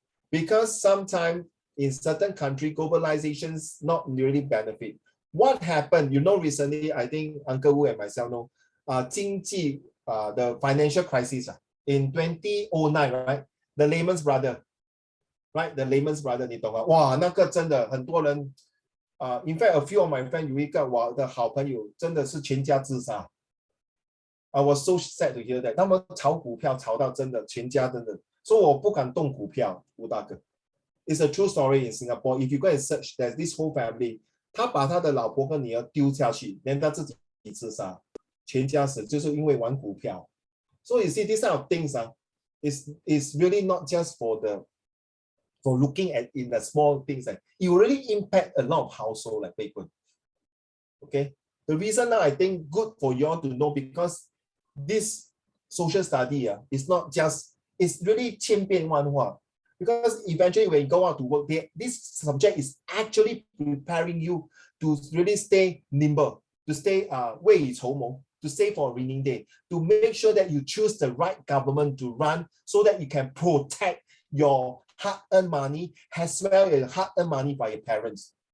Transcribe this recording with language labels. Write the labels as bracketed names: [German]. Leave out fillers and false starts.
[English] Because sometimes in certain countries, globalization's not really benefit. What happened? You know, recently, I think Uncle Wu and myself know, [Chinese] 经济 [English] the financial crisis in 2009, right? The Lehman Brothers, right? The Lehman Brothers, [Chinese] 你懂吗？哇，那个真的很多人， [English] in fact, a few of my friends [Chinese] 有一个我的好朋友，真的是全家自杀。 [English] I was so sad to hear that. [Chinese] 他们炒股票炒到真的全家真的，所以我不敢动股票，吴大哥。 [English] It's a true story in Singapore. If you go and search, there's this whole family. [Chinese] 他把他的老婆跟女儿丢下去，连他自己自杀，全家死，就是因为玩股票。 [English] So you see, these kind of things is really not just for looking at in the small things. It really impact a lot of household like Bacon. Okay, the reason now I think good for you all to know because this social study is not just it's really [Chinese] 千变万化 [English] because eventually when you go out to work, this subject is actually preparing you to really stay nimble, to stay [Chinese] 未雨绸缪, [English] to save for a rainy day, to make sure that you choose the right government to run so that you can protect your hard-earned money as well as hard-earned money by your parents.